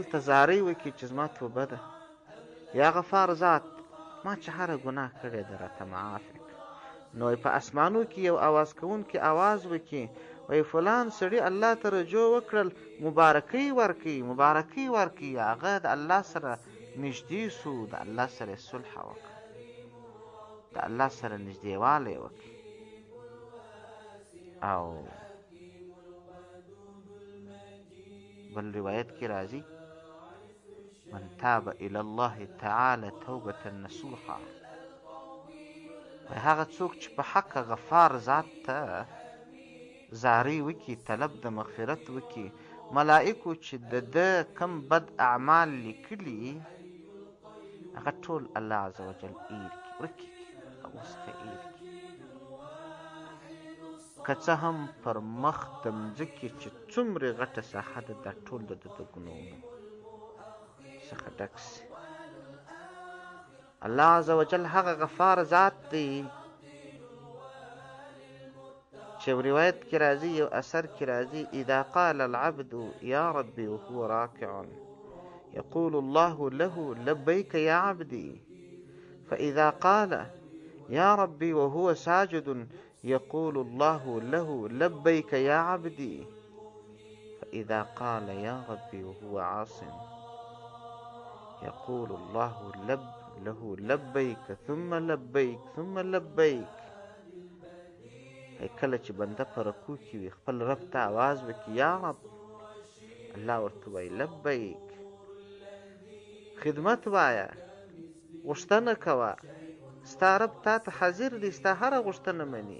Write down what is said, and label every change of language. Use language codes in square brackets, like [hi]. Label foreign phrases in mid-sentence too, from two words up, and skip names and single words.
[ps] ته زارۍ وکړي چې زما توبه ده، [ar] یا غفار [ps] ذات ما چې هره ګناه کړې ده راته معاف کړه، نو په اسمانو کې یو اواز کوونکی اواز وکړي وایي فلان سړي الله ته رجوع وکړل، مبارکۍ ورکړي، مبارکۍ ورکړي، هغه د الله سره نږدې سو، د الله سره صلح وکړه، د الله سره نږدېوالی وکړي. او بل روایت کې راځي [ar] من تاب الى الله تعالی توبة نصوحا. [ps] هغه څوک چې په حق غفار ذات ته زارۍ وکړي، طلب د مغفرت وکړي، ملائکو چې د ده کم بد اعمال لیکلي هغه ټول الله [ar] عز وجل [ps] ایر کړي، ورکې کړي او څخه ایر کړي. که څه هم پر مخ د مځکې چې څومرې غټه ساحه ده دا ټول د ګناهونو څخه ډک سي. الله [ar] عز وجل [ps] هغه غفار ذات دی چې روایت کې راځي، یو اثر کې راځي، [ar] اذا قال العبد یا ربي وهو راكع يقول الله له لبيك يا عبدي، فإذا قال يا ربي وهو ساجد يقول الله له لبيك يا عبدي، فإذا قال يا ربي وهو عاص يقول الله له لبيك ثم لبيك ثم لبيك. [ps] کله چې بنده په رکوع کې وي خپل رب ته आवाज وکړي [ar] یا رب، [ps] الله ورته وایي لبیک، خدمت وایه، غوښتنه کوه، ستا رب تا ته حاضر دی، ستا هره غوښتنه مني.